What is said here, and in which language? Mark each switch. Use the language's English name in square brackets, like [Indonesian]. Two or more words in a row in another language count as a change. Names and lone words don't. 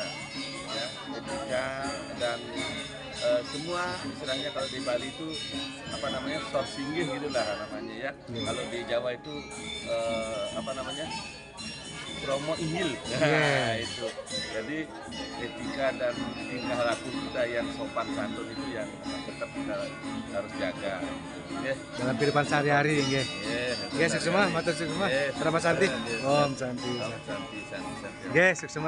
[Indonesian] Ya, etika dan semua istilahnya kalau di Bali itu sorsinggih gitulah namanya ya. Kalau di Jawa itu promo inggil. Itu. Jadi etika dan tingkah laku kita yang sopan santun itu yang tetap kita harus jaga. Dalam kehidupan sehari-hari nggih. Nggih, sukses semua, [Javanese] matur suwun [Indonesian] semua. [Sanskrit] Terima santi. Om santi. Nggih, [Indonesian] sukses semua.